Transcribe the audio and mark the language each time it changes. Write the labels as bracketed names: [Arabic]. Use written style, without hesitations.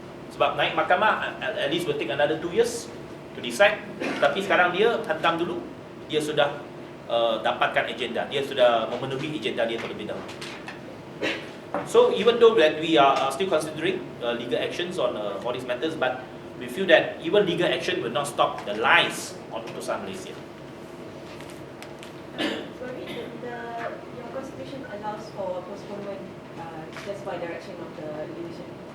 [Malay] Sebab naik mahkamah [English] at least will take another 2 years to decide. [Malay] Tapi sekarang dia hantam dulu, dia sudah dapatkan agenda, dia sudah memenuhi agenda dia terlebih dahulu. [English] So even though that we are still considering legal actions on for these matters, but we feel that even legal action will not stop the lies on utusan Malaysia. Sorry, your constitution allows for postponement just by direction of the division.